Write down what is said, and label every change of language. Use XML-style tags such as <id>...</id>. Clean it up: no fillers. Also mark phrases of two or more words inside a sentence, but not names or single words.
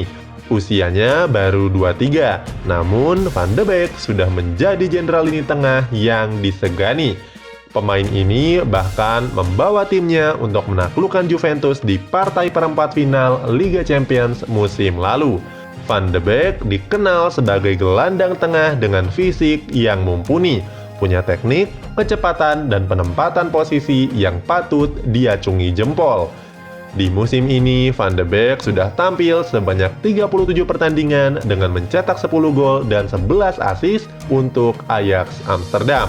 <id>Usianya baru 23, namun Van de Beek sudah menjadi jenderal lini tengah yang disegani. Pemain ini bahkan membawa timnya untuk menaklukkan Juventus di partai perempat final Liga Champions musim lalu. Van de Beek dikenal sebagai gelandang tengah dengan fisik yang mumpuni, punya teknik, kecepatan, dan penempatan posisi yang patut diacungi jempol. Di musim ini, Van de Beek sudah tampil sebanyak 37 pertandingan dengan mencetak 10 gol dan 11 assist untuk Ajax Amsterdam.</id>